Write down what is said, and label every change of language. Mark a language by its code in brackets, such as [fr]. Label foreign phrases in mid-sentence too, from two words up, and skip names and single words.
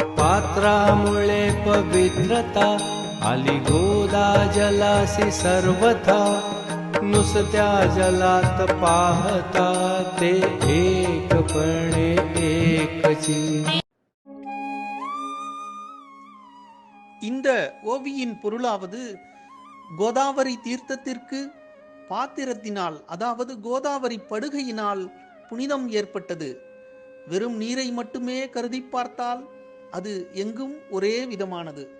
[mr] पात्रामुळे पवित्रता आली गोदा जलासी सर्वथा नुसत्या जलात पाहता ते एकपणे एकची. [ta] இந்த ஓவியின் பொருளாவது கோதாவரி தீர்த்தத்திற்கு பாத்திரத்தினால் அதாவது கோதாவரி படுகையினால் புனிதம் ஏற்பட்டது. வெறும் நீரை மட்டுமே கருதி பார்த்தால் அது எங்கும் ஒரே விதமானது.